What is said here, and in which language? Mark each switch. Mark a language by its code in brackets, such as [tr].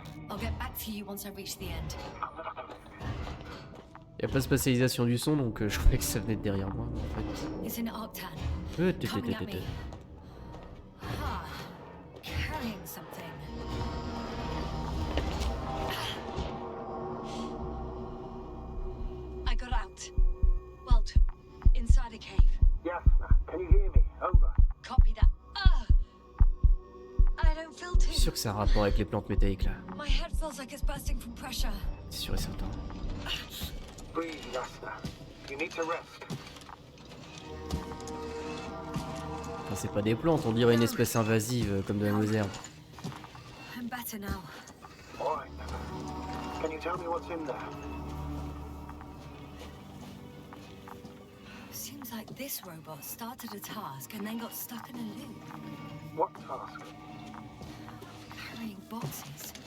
[en] I'll get back to you once I reach the end. [fr] Y'a pas de spatialisation du son, donc je croyais que ça venait de derrière moi en fait. [en] It's in Octan. Coming at me. Ah, carrying something. I got out. Well, inside a cave. Yes, can you hear me? Over. Copy that. I don't feel [fr] Je suis sûr que ça a un rapport avec les plantes métalliques là. [en] My head feels like it's bursting from pressure. [fr] C'est sûr et certain. [en] Breathe, Yasna. You need to rest. [fr] Enfin, c'est pas des plantes, on dirait une espèce invasive comme de la mauvaise. [en] I'm better now. All right. Can you tell me what's in there? Seems like this robot started a task and then got stuck in a loop. What task? Carrying boxes.